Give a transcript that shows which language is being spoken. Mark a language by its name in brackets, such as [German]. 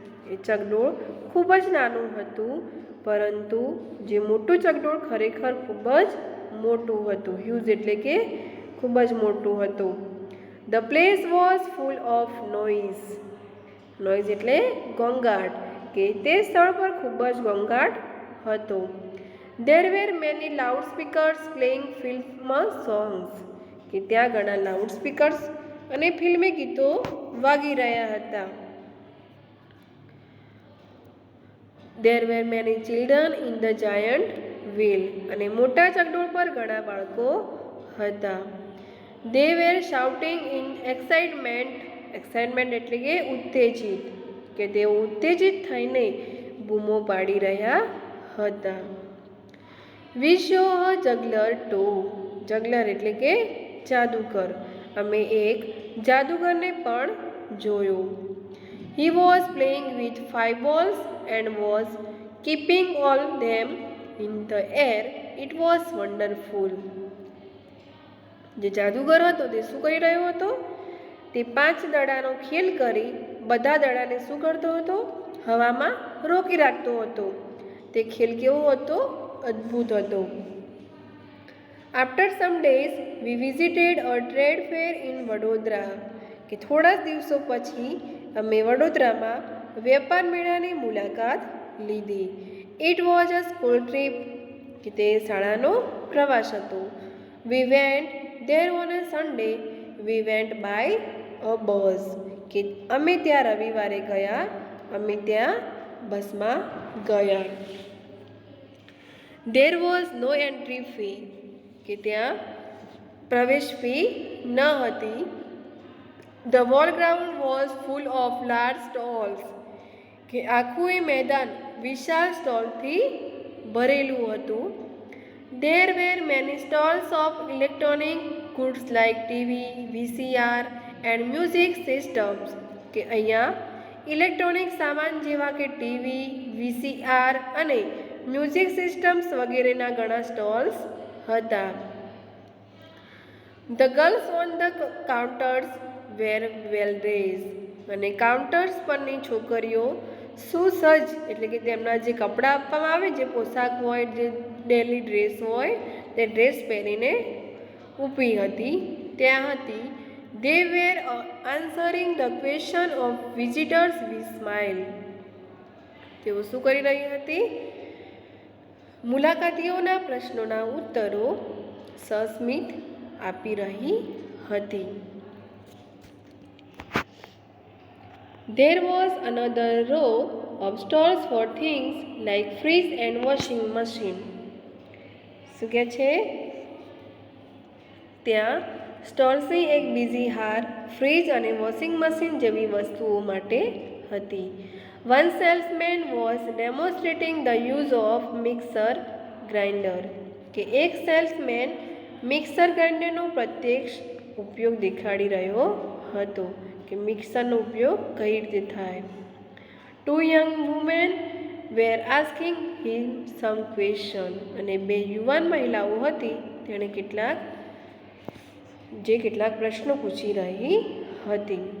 [Gujarati] એ ચકડોળ ખૂબ જ નાનું હતું, પરંતુ જે મોટું ચકડોળ ખરેખર ખૂબ જ મોટું હતું. હ્યુઝ એટલે કે ખૂબ જ મોટું હતું. [English] The place was full of noise. [Gujarati] Noise એટલે ઘોંઘાટ, કે તે સ્થળ પર ખૂબ જ ઘોંઘાટ હતો. [English] There were many loudspeakers playing film songs. [Gujarati] કે ત્યાં ઘણા લાઉડ સ્પીકર્સ અને ફિલ્મી ગીતો વાગી રહ્યા હતા. [English] There were many children in the giant wheel. [Gujarati] અને મોટા ચકડોળ પર ઘણા બાળકો હતા. [English] They were shouting in excitement. [Gujarati] Excitement એટલે કે ઉત્તેજિત, કે તેઓ ઉત્તેજિત થઈને બૂમો પાડી રહ્યા હતા. [English] We saw a juggler too. [Gujarati] જગલર એટલે કે જાદુગર. અમે એક જાદુગરને પણ જોયો. [English] He was playing with 5 balls and was keeping all them in the air. It was wonderful. [Gujarati] જે જાદુગર હતો તે શું કરી રહ્યો હતો? તે 5 દડાનો ખેલ કરી બધા દડાને શું કરતો હતો? હવામાં રોકી રાખતો હતો. તે ખેલ કેવો હતો? અદ્ભુત હતો. [English] After some days, we visited a trade fair in Vadodara. [Gujarati] કે થોડા દિવસો પછી અમે વડોદરામાં વેપાર મેળાની મુલાકાત લીધી. [English] It was a school trip. [Gujarati] કે તે શાળાનો પ્રવાસ હતો. [English] We went there on a Sunday. We went by a bus. [Gujarati] કે અમે ત્યાં રવિવારે ગયા. અમે ત્યાં બસમાં ગયા. [English] There was no entry fee. [Gujarati] કે ત્યાં પ્રવેશ ફી ન હતી. The whole ground was full of large stalls. કે આખું એ મેદાન વિશાળ સ્ટોલથી ભરેલું હતું. [English] There were many stalls of electronic goods like TV, VCR and music systems. [Gujarati] કે અહીંયા ઇલેક્ટ્રોનિક સામાન જેવા કે ટીવી, VCR અને મ્યુઝિક સિસ્ટમ્સ વગેરેના ઘણા સ્ટોલ્સ હતા. [English] The girls on the counters were well dressed. [Gujarati] અને કાઉન્ટર્સ પરની છોકરીઓ સુસજ્જ એટલે કે તેમના જે કપડાં આપવામાં આવે, જે પોશાક હોય, જે ડેલી ડ્રેસ હોય, તે ડ્રેસ પહેરીને ઊભી હતી, ત્યાં હતી. [English] They were answering the question of visitors with smile. [Gujarati] તેઓ શું કરી રહી હતી? મુલાકાતીઓના પ્રશ્નોના ઉત્તરો સસ્મિત આપી રહી હતી. [English] There was another row of stalls for things like fridge and washing machine. [Gujarati] શું કહે છે? ત્યાં સ્ટોલ્સની એક બીજી હાર ફ્રીજ અને વોશિંગ મશીન જેવી વસ્તુઓ માટે હતી. [English] One salesman was demonstrating the use of mixer grinder. [Gujarati] કે એક સેલ્સમેન મિક્સર ગ્રાઇન્ડરનો પ્રત્યક્ષ ઉપયોગ દેખાડી રહ્યો હતો, કે મિક્સરનો ઉપયોગ કઈ રીતે થાય. [English] Two young women were asking him some question. [Gujarati] અને 2 યુવાન મહિલાઓ હતી, તેણે કેટલાક પ્રશ્નો પૂછી રહી હતી.